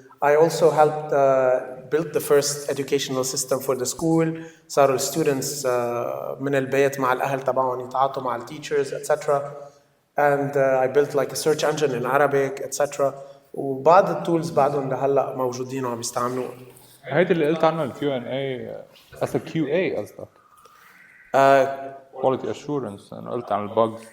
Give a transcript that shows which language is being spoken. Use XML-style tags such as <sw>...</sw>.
<en>I also helped build the first educational system for the school.</en> <ar>صاروا students من البيت مع الأهل تبعهم يتعاطوا مع teachers, etc.</ar> <en>And I built like a search engine in Arabic, etc.</en> <ar>وبعض التولز بعدهم لهلا موجودين وعم يستعملوها. هيدا اللي قلت عنه Q&A أصلا QA قصدك؟ quality assurance. أنا قلت عن الbugs.</ar>